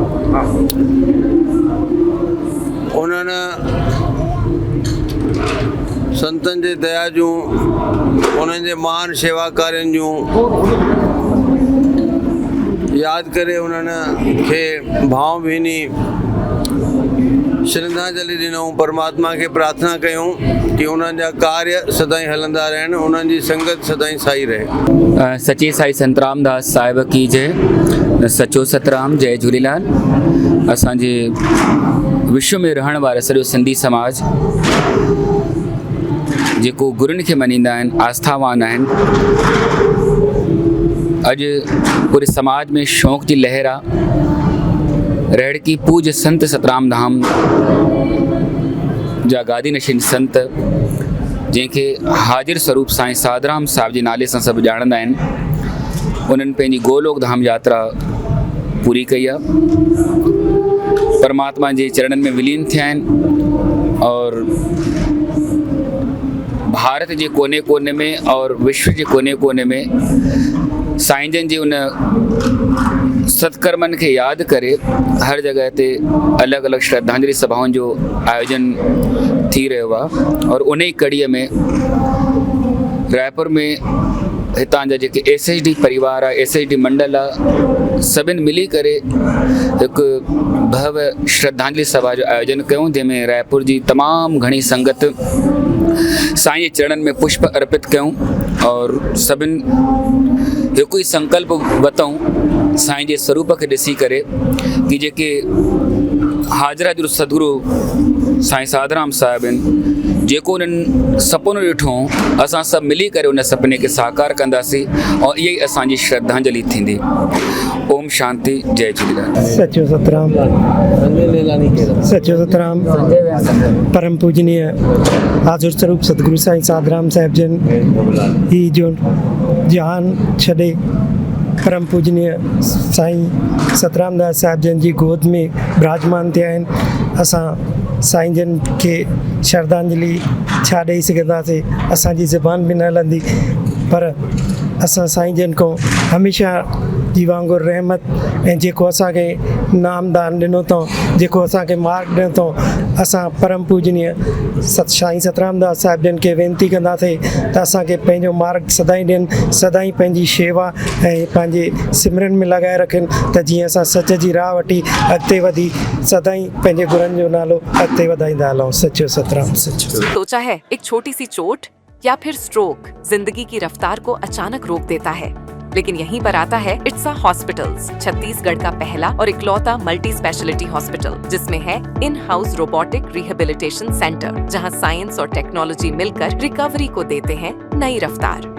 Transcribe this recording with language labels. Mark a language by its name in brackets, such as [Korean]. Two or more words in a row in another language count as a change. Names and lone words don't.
[Sindhi] उन्हनि संतनि जे दया जूं, उन्हनि जे महान शेवा कार्यनि जूं यादि करे उन्हनि खे भावभीनी श्रद्धांजलि ॾिनऊं। परमात्मा खे प्रार्थना कयूं कि उन्हनि जा कार्य सदाईं हलंदा रहनि, उन्हनि जी संगत सदाईं साई रहे। [Hindi] सच्चे साईं संत रामदास साहिब की जय। [Sindhi] सचो सतराम, जय झूलेलाल। असांजे विश्व में रहण वारा सॼो सिंधी समाज जेको गुरुनि खे मञींदा आहिनि, आस्थावान आहिनि, अॼु पूरे समाज में शौक़ जी लहर आहे। रेडकी पूज्य संत सतराम धाम जा गादी नशीन संत, जंहिंखे हाजिर स्वरूप साईं साधराम साहिब जे नाले सां सभु ॼाणंदा आहिनि, उन्हनि पंहिंजी गोलोक धाम यात्रा पूरी कई आहे। परमात्मा जे चरणनि में विलीन थिया आहिनि और भारत जे कोने कोने में और विश्व जे कोने कोने में साईं जन जे उन सत्कर्मनि खे यादि करे हर जॻह ते अलॻि अलॻि श्रद्धांजलि सभाउनि जो आयोजन थी रहियो आहे। और उन ई कड़ीअ में रायपुर में हितां जा जेके SHD परिवार आहे, SHD मंडल आहे, सभिनि मिली करे हिकु भव्य श्रद्धांजलि सभा जो आयोजन कयूं, जंहिंमें रायपुर जी तमामु घणी संगत साईं जे चरणनि में पुष्प अर्पित कयूं और सभिनि हिकु ई संकल्प वरितऊं साईं जे स्वरूप खे ॾिसी करे कि जेके हाजरा जो सदगुरु साईं साधराम साहिब आहिनि जेको उन्हनि सपनो ॾिठो असां सभु मिली करे उन सपने खे साकार कंदासीं और इहा ई असांजी श्रद्धांजलि थींदी। ओम शांति, जय झूलेलाल। सचो सतराम, सचो सतराम। परम पूजनीय हाज़ुर स्वरूप सतगुरु साईं साधराम साहिब जन ही जो जहान छॾे परम पूजनीय साईं सतराम दास साहिब जन जी गोद में विराजमान थिया आहिनि। असां साईं जन खे श्रद्धांजलि छा ॾेई सघंदासीं, असांजी ज़बान बि न हलंदी, पर असां साईं जन खां हमेशह जी वांगुरु रहमत ऐं जेको असांखे नामदान ॾिनो अथऊं, जेको असांखे मार्ग ॾिनो अथऊं, असां परम पूजनीय साईं सतराम दास साहिब जन खे वेनिती कंदासीं त असांखे पंहिंजो मार्ग सदाईं ॾियनि, सदाईं पंहिंजी शेवा ऐं पंहिंजे सिमरन में लॻाए रखनि, त जीअं असां सच जी राह वठी अॻिते वधी सदाईं पंहिंजे गुरनि जो नालो अॻिते वधाईंदा हलूं। सचो सतराम। सचो [Hindi] सोचा है एक छोटी सी चोट या फिर स्ट्रोक जिंदगी की रफ्तार को अचानक रोक देता है, लेकिन यहीं पर आता है इट्सा हॉस्पिटल्स, छत्तीसगढ़ का पहला और इकलौता [English] multi speciality hospital, [Hindi] जिसमें है [English] in house robotic rehabilitation centre, [Hindi] जहां साइंस और टेक्नोलॉजी मिलकर रिकवरी को देते हैं नई रफ्तार।